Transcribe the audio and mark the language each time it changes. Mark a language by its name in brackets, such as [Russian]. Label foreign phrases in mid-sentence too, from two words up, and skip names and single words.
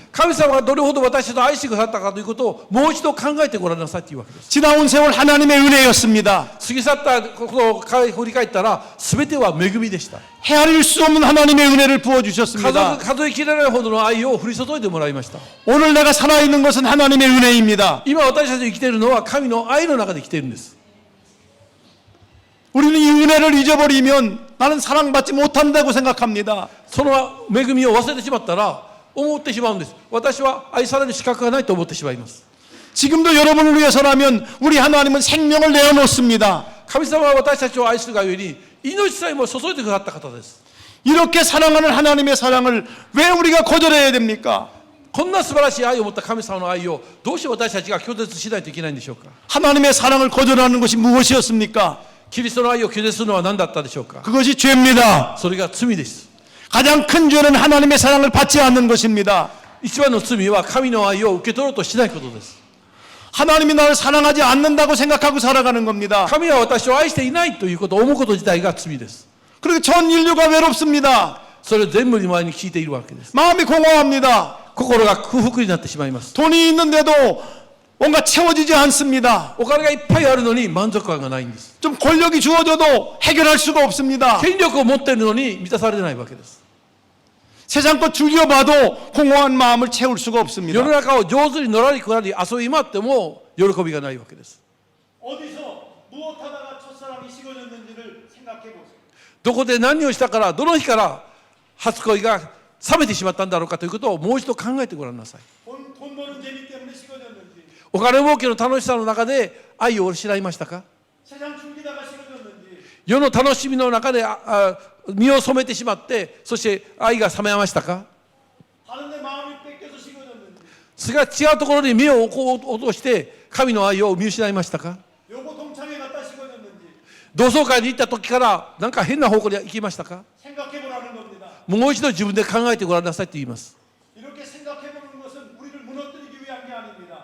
[Japanese] 神様がどれほど私たちを愛してくださったかということをもう一度考えてごらんなさいというわけです。 [Korean] 지나온 세월 하나님의 은혜였습니다. [Japanese] 過ぎ去ったことを振り返ったら全ては恵みでした。 [Korean] 헤아릴 수 없는 하나님의 은혜를 부어주셨습니다. [Japanese] 数えきれないほどの愛を降り注いでもらいました。 [Korean] 오늘 내가 살아있는 것은 하나님의 은혜입니다. [Japanese] 今私たちが生きているのは神の愛の中で生きているんです。 [Korean] 우리는 이 은혜를 잊어버리면 나는 사랑받지 못한다고 생각합니다. [Japanese] その恵みを忘れてしまったら思ってしまうんです。私は愛される資格がないと思ってしまいます。 [Korean] 지금도 여러분을 위해서라면 우리 하나님은 생명을 내어놓습니다. [Japanese] 神様は私たちを愛するがゆえに命さえも注いでくださった方です。 [Korean] 이렇게 사랑하는 하나님의 사랑을 왜 우리가 거절해야 됩니까? [Japanese] こんな素晴らしい愛を持った神様の愛をどうして私たちが拒絶しないといけないんでしょうか。 [Korean] 하나님의 사랑을 거절하는 것이 무엇이었습니까? [Japanese] キリストの愛を拒絶するのは何だったでしょうか。 [Korean] 그것이 죄입니다. [Japanese] それが罪です。 [Korean] 가장 큰 죄는 하나님의 사랑을 받지 않는 것입니다. [Japanese] 一番の罪は神の愛を受け取ろうとしないことです。 [Korean] 하나님이 나를 사랑하지 않는다고 생각하고 살아가는 겁니다. [Japanese] 神は私を愛していないということを思うこと自体が罪です。 [Korean] 그리고 전 인류가 외롭습니다. [Japanese] それを全部に前に聞いているわけです。 [Korean] 마음이 공허합니다. [Japanese] 心が空腹になってしまいます。 [Korean] 돈이 있는데도 뭔가 채워지지 않습니다. [Japanese] お金がいっぱいあるのに満足感がないんです。 [Korean] 좀 권력이 주어져도 해결할 수가 없습니다. [Japanese] 権力を持っているのに満たされないわけです。 [Korean] 세상 것 즐겨봐도 공허한 마음을 채울 수가 [Japanese] 世 [Korean] 없습니다. [Japanese] の中を上手にのらりくらり遊び回っても喜びがないわけです。 [Korean] 어디서 무엇하다가 첫사랑이 식어졌는지를 [Japanese] どこで何をしたから、どの日から初恋が冷めてしまったんだろうかということをもう一度考えてごらんなさい。 [Korean] 돈 버는 재미 때문에 식어졌는지, [Japanese] お金儲けの楽しさの中で愛を失いましたか？ [Korean] 세상 즐기다가 식어졌는지, [Japanese] 世の楽しみの中で身を染めてしまって、そして愛が冷めましたか？ [Korean] 다른 데 마음이 뺏겨서 식어졌는지, [Japanese] それが違うところに身を落として神の愛を見失いましたか？ [Korean] 요거 동창회 갔다 식어졌는지 [Japanese] 同窓会に行った時からなんか変な方向に行きましたか？ [Korean] 생각해 보라는 겁니다. [Japanese] もう一度自分で考えてごらんなさいと言います。 [Korean] 이렇게 생각해 보는 것은 우리를 무너뜨리기 위한 게 아닙니다.